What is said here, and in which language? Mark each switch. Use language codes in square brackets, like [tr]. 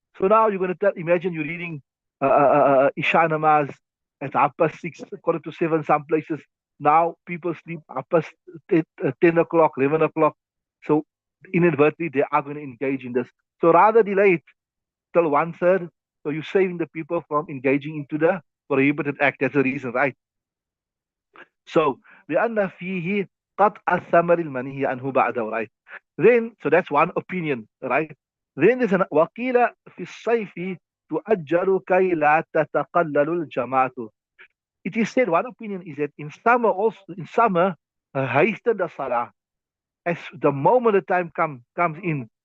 [en] So now you're going to imagine you're reading Isha namaz at 6:30, 6:45, some places. Now people sleep 10 o'clock, 11 o'clock. So inadvertently they are going to engage in this. So rather delay it till one third. So you're saving the people from engaging into the prohibited act. That's the reason, right? So [ar] لأن فيه قطع الثمر المنهي عنه بعده, [en] right? Then, so that's one opinion, right? Then there's an [ar] وقيل في الصيف تؤجل كي لا تتقلل الجماعة. [en] It is said, one opinion is that in summer also, in summer hasten the salah as the moment the time comes in.